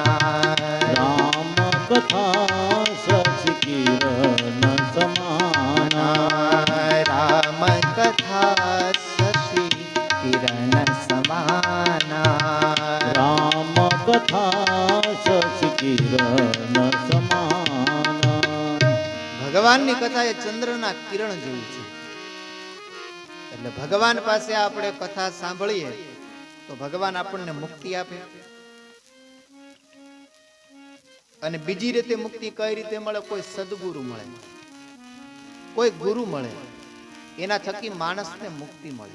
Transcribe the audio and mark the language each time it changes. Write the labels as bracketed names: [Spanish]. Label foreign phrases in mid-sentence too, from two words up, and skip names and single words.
[Awadhi] राम कथा शशि किरण समाना राम कथा शशि किरण समाना राम कथा शशि किरण समाना [Gujarati] ભગવાનની કથા એ ચંદ્રના કિરણ જેવી છે. એટલે ભગવાન પાસે આપણે કથા સાંભળીએ તો ભગવાન આપણને મુક્તિ આપે. અને બીજી રીતે મુક્તિ કઈ રીતે મળે? કોઈ સદગુરુ મળે, કોઈ ગુરુ મળે, એના થકી માણસને મુક્તિ મળે.